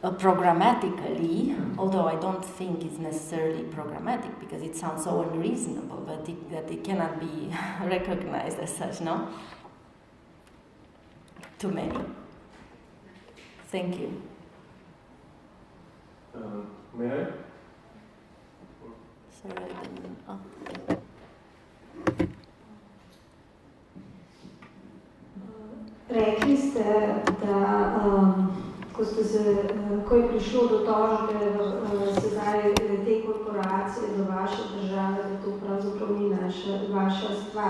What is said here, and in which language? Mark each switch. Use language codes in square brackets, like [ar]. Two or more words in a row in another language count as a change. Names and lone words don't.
[en] programmatically, although I don't think it's necessarily programmatic because it sounds so unreasonable, but that it cannot be recognized as such, no? Too many. Thank you. May I? Sorry, I didn't. Oh. [sl] Rekli ste, da ko je prišlo do tožbe sedaj te korporacije do vaše države, da to pravzaprav ni vaša stvar.